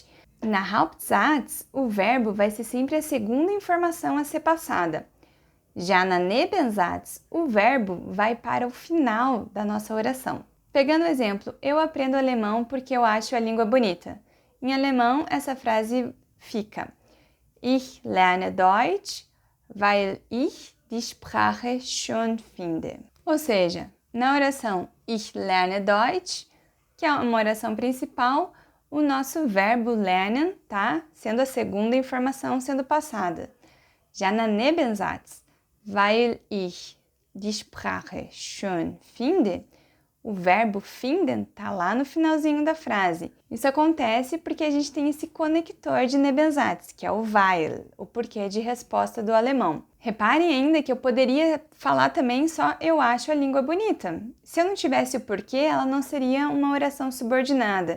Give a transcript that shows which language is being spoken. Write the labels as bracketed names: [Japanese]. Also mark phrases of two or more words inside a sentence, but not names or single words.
[Portuguese] Na Hauptsatz, o verbo vai ser sempre a segunda informação a ser passada. Já na Nebensatz, o verbo vai para o final da nossa oração. Pegando o exemplo, eu aprendo alemão porque eu acho a língua bonita. Em alemão, essa frase fica: [German] Ich lerne Deutsch, weil ich die Sprache schön finde. [Portuguese] Ou seja, na oração [German] Ich lerne Deutsch, [Portuguese] que é uma oração principal, o nosso verbo lernen tá sendo a segunda informação sendo passada. Já na [German] Nebensatz, weil ich die Sprache schön finde, [Portuguese] o verbo finden tá lá no finalzinho da frase. Isso acontece porque a gente tem esse conector de Nebensatz, que é o weil, o porquê de resposta do alemão. Reparem ainda que eu poderia falar também só eu acho a língua bonita. Se eu não tivesse o porquê, ela não seria uma oração subordinada.